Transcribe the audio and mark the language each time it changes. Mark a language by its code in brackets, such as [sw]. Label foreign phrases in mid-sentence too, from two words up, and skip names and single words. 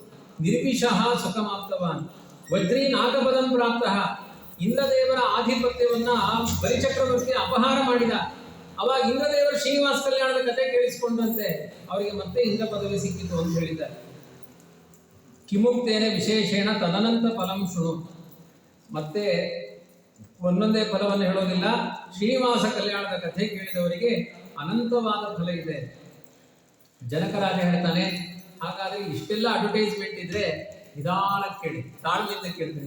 [sa] ನಿರ್ವಿಷಃ ಸುಖಮಾಪ್ತವಾನ್ ವಜ್ರೀ ನಾಗಪದಂ ಪ್ರಾಪ್ತಃ. [kn] ಇಂದ್ರದೇವರ ಆಧಿಪತ್ಯವನ್ನ ಬಲಿಚಕ್ರವರ್ತಿ ಅಪಹಾರ ಮಾಡಿದ. ಅವಾಗ ಇಂದ್ರದೇವರು ಶ್ರೀನಿವಾಸ ಕಲ್ಯಾಣದ ಕಥೆ ಕೇಳಿಸಿಕೊಂಡಂತೆ ಅವರಿಗೆ ಮತ್ತೆ ಇಂದ್ರ ಪದವಿ ಸಿಕ್ಕಿತು ಅಂತ ಹೇಳಿದ್ದಾರೆ. [sa] ಕಿಮುಕ್ತೇನೆ ವಿಶೇಷೇಣ ತದನಂತ ಫಲಂ ಶೃಣು. [kn] ಮತ್ತೆ ಒಂದೊಂದೇ ಫಲವನ್ನು ಹೇಳೋದಿಲ್ಲ. ಶ್ರೀನಿವಾಸ ಕಲ್ಯಾಣದ ಕಥೆ ಕೇಳಿದವರಿಗೆ ಅನಂತವಾದ ಫಲ ಇದೆ. ಜನಕರಾಜ ಹೇಳ್ತಾನೆ, ಹಾಗಾದ್ರೆ ಇಷ್ಟೆಲ್ಲ ಅಡ್ವರ್ಟೈಸ್ಮೆಂಟ್ ಇದ್ರೆ ನಿಧಾನಕ್ಕೆ ಕೇಳಿ, ತಾಳ್ಮೆಯಿಂದ ಕೇಳ್ತೀನಿ.